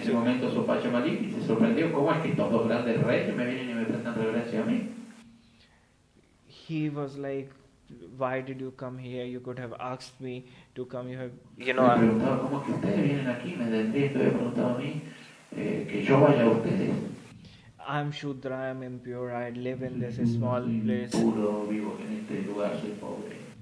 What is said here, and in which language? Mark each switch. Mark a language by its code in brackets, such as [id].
[es] En ese momento Swapachya Malik se sorprendió, ¿cómo es que estos dos grandes reyes me vienen y me prestan reverencia a mí? [en] He was like, why did you come here? You could have asked me to come. [es] Me preguntaba, ¿cómo es que ustedes vienen aquí? Me tendrían que haber preguntado a mí que yo vaya a ustedes. [en] I'm Shudra, I'm impure, I live in this small place. [es] Puro, vivo en este lugar, soy pobre.